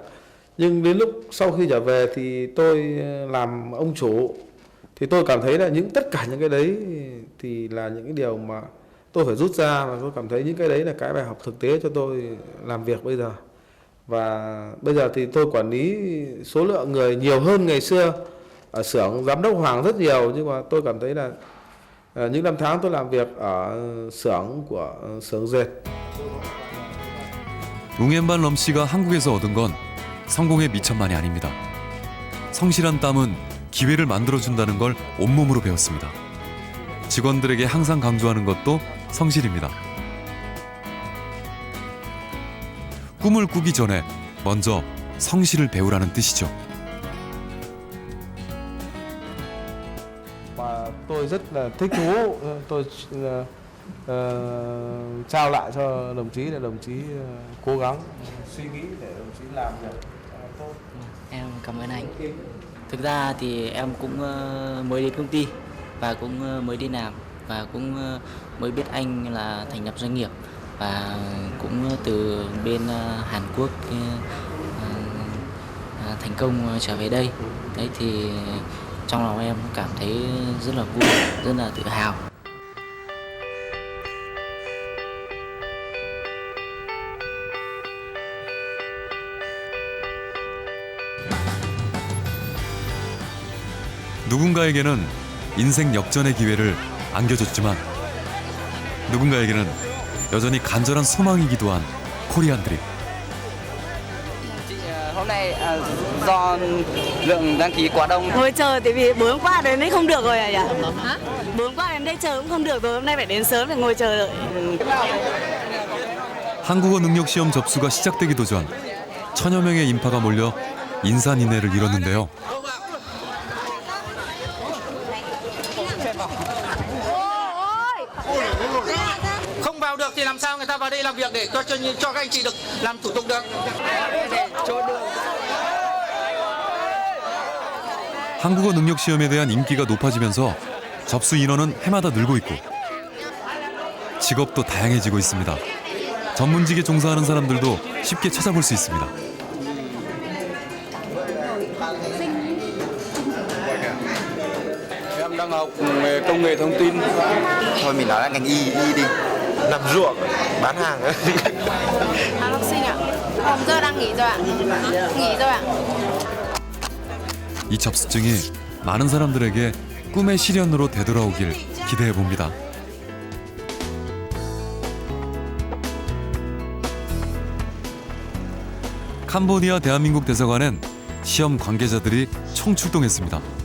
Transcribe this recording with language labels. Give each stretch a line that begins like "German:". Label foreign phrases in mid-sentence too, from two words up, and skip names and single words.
Vietnamese: Nhưng đến lúc sau khi trở về thì tôi làm ông chủ thì tôi cảm thấy là tất cả những cái đấy thì là những cái điều mà tôi phải rút ra, và tôi cảm thấy những cái đấy là cái bài học thực tế cho tôi làm việc bây giờ. Và bây giờ thì tôi quản lý số lượng người nhiều hơn ngày xưa. Ở xưởng giám đốc Hoàng rất nhiều, nhưng mà tôi cảm thấy là những năm tháng tôi làm việc ở xưởng dệt.
Korean: 웅엔반 럼씨가 한국에서 얻은 건 성공의 미천만이 아닙니다. 성실한 땀은 기회를 만들어준다는 걸 온몸으로 배웠습니다. 직원들에게 항상 강조하는 것도 성실입니다. 꿈을 꾸기 전에 먼저 성실을 배우라는 뜻이죠.
Vietnamese: Và tôi rất là thích thú, tôi trao lại cho đồng chí để đồng chí cố gắng suy nghĩ để đồng chí làm việc tốt. Em cảm ơn anh. Thực ra thì em cũng mới đến công ty và cũng mới đi làm và cũng mới biết anh là thành lập doanh nghiệp và cũng từ bên Hàn Quốc thành công trở về đây. Đấy thì trong lòng em cảm thấy rất là vui, rất là tự hào.
Korean: 누군가에게는 인생 역전의 기회를 안겨줬지만 누군가에게는 여전히 간절한 소망이기도 한 코리안 드림.
Vietnamese: Hôm nay do lượng đăng ký quá đông. Ngồi chờ tại vì 4 hôm qua đến đây không được rồi à nhỉ? Hả? 4 hôm qua đến đây chờ cũng không được rồi, hôm nay phải đến sớm để ngồi chờ đợi.
Korean: 한국어 능력 시험 접수가 시작되기도 전 천여 명의 인파가 몰려 인산인해를 이뤘는데요.
Vietnamese: Không vào được thì làm sao người ta vào đây làm việc để cho các anh chị được làm thủ tục được.
Korean: 한국어 능력 시험에 대한 인기가 높아지면서 접수 인원은 해마다 늘고 있고 직업도 다양해지고 있습니다. 전문직에 종사하는 사람들도 쉽게 찾아볼 수 있습니다.
Vietnamese: Em đang học về công nghệ thông tin. Thôi mình nói là ngành y đi. Làm ruộng, bán hàng. Học sinh ạ? Hôm giờ đang nghỉ rồi ạ. Nghỉ rồi ạ.
Korean: 이 접수증이 많은 사람들에게 꿈의 실현으로 되돌아오길 기대해 봅니다. 캄보디아 대한민국 대사관엔 시험 관계자들이 총출동했습니다.